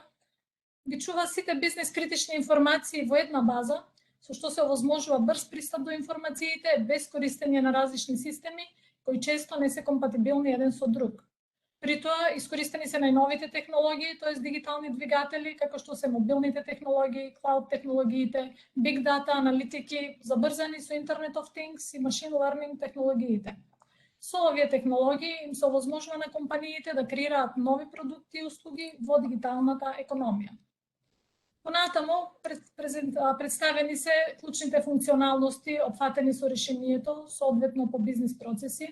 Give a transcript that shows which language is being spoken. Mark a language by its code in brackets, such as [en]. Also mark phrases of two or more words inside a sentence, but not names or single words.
[mk] Ги чува сите бизнес критични информации во една база, со што се овозможува брз пристап до информациите без користење на различни системи кои често не се компатибилни еден со друг. При тоа искористени се најновите технологии, т.е. дигитални двигатели, како што се мобилните технологии, клауд технологиите, [en] big data, [mk] аналитики, забрзани со [en] Internet of Things [mk] и [en] machine learning [mk] технологиите. Со овие технологии им се овозможува на компаниите да креираат нови продукти и услуги во дигиталната економија. Понатамо представени се клучните функционалности опфатени со решението, соодветно по бизнис процеси.